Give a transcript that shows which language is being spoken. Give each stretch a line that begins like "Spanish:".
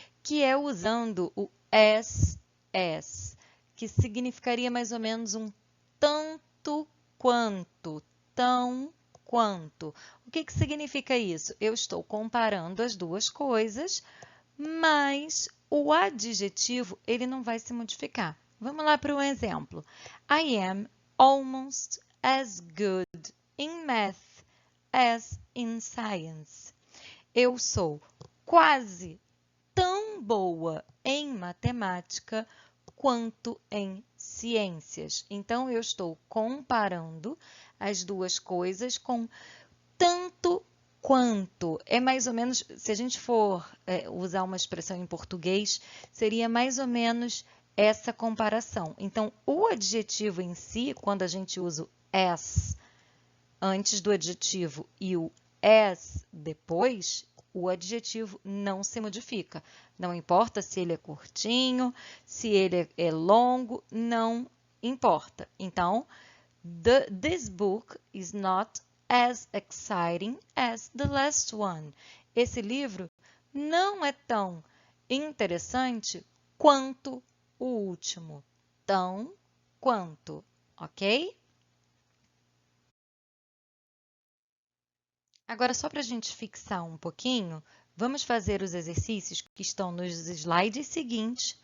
Portuguese: Que é usando o as, que significaria mais ou menos um tanto quanto, tão quanto. O que significa isso? Eu estou comparando as duas coisas, mas o adjetivo ele não vai se modificar. Vamos lá para um exemplo.
English: I am almost as good in math as in science.
Portuguese: Eu sou quase tão boa em matemática quanto em ciências. Então, eu estou comparando as duas coisas com tanto quanto. É mais ou menos, se a gente for usar uma expressão em português, seria mais ou menos essa comparação. Então, o adjetivo em si, quando a gente usa o as antes do adjetivo e o as depois, o adjetivo não se modifica. Não importa se ele é curtinho, se ele é longo, não importa.
English: Então, this book is not as exciting as the last one.
Portuguese: Esse livro não é tão interessante quanto o último. Tão quanto, ok? Agora, só para a gente fixar um pouquinho, vamos fazer os exercícios que estão nos slides seguintes.